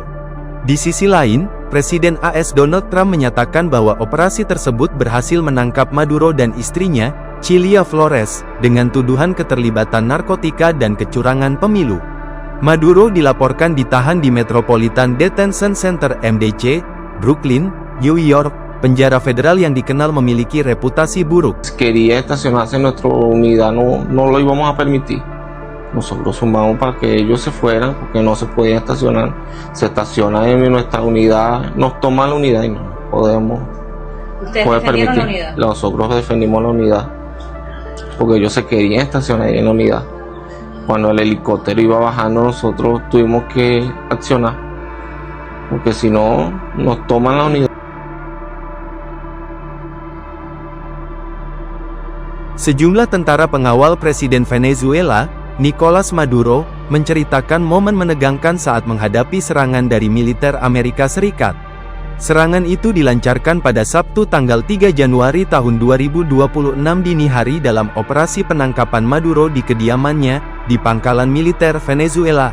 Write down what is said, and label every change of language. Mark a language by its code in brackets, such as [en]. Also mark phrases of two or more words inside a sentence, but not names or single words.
[id] Di sisi lain, Presiden AS Donald Trump menyatakan bahwa operasi tersebut berhasil menangkap Maduro dan istrinya, Cilia Flores, dengan tuduhan keterlibatan narkotika dan kecurangan pemilu. Maduro dilaporkan ditahan di Metropolitan Detention Center MDC, Brooklyn, New York, penjara federal yang dikenal memiliki reputasi buruk. [es] Quería estacionarse en nuestra unidad, no lo íbamos a permitir. Nosotros sumamos para que ellos se fueran porque no se podía estacionar. Se estaciona en nuestra unidad, nos toman la unidad y no podemos. ¿Ustedes defendieron la unidad? Nosotros defendimos la unidad porque ellos se querían estacionar en la unidad. Cuando el helicóptero iba bajando, nosotros tuvimos que accionar porque si no, nos toman la unidad. [id] Sejumlah tentara pengawal Presiden Venezuela, Nicolas Maduro, menceritakan momen menegangkan saat menghadapi serangan dari militer Amerika Serikat. Serangan itu dilancarkan pada Sabtu tanggal 3 Januari tahun 2026 dini hari dalam operasi penangkapan Maduro di kediamannya, di pangkalan militer Venezuela.